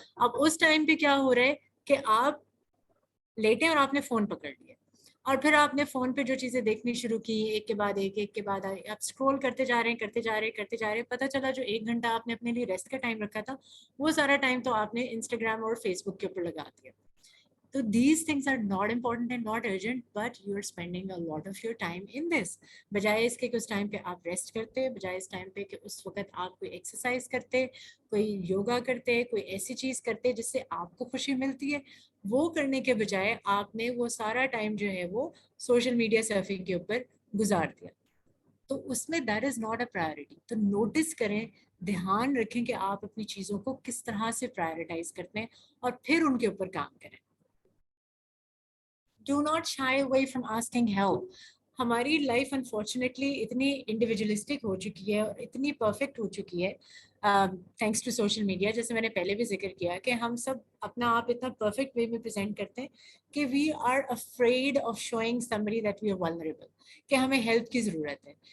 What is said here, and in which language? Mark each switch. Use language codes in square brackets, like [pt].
[ur] اب اس ٹائم پہ کیا ہو رہا ہے کہ آپ لیٹے اور آپ نے فون پکڑ لیا اور پھر آپ نے فون پہ جو چیزیں دیکھنی شروع کی ایک کے بعد آپ اسکرول کرتے جا رہے ہیں, پتہ چلا جو 1 گھنٹہ آپ نے اپنے لیے ریسٹ کا ٹائم رکھا تھا وہ سارا ٹائم تو آپ نے انسٹاگرام اور فیس بک کے اوپر لگا دیا. تو these things are not important and not urgent, but you are spending a lot of your time in this. بجائے اس کے کہ اس ٹائم پہ آپ ریسٹ کرتے, بجائے اس ٹائم پہ کہ اس وقت آپ کوئی ایکسرسائز کرتے, کوئی یوگا کرتے, کوئی ایسی چیز کرتے جس سے آپ کو خوشی ملتی ہے, وہ کرنے کے بجائے آپ نے وہ سارا ٹائم جو ہے وہ سوشل میڈیا سرفنگ کے اوپر گزار دیا. تو اس میں [en] That is not a priority. [ur] تو نوٹس کریں, دھیان رکھیں کہ آپ اپنی چیزوں کو کس طرح سے پرائرٹائز کرتے ہیں اور پھر ان کے اوپر کام کریں. [en] Do not shy away from asking help. [ur] ہماری لائف انفارچونیٹلی اتنی انڈیویجولسٹک ہو چکی ہے اور اتنی پرفیکٹ ہو چکی ہے [en] thanks to social media, [ur] جیسے میں نے پہلے بھی ذکر کیا کہ ہم سب اپنا آپ اتنا پرفیکٹ وے میں پریزنٹ کرتے ہیں کہ [en] we are afraid of showing somebody that we are vulnerable, [ur] کہ ہمیں ہیلپ کی ضرورت ہے.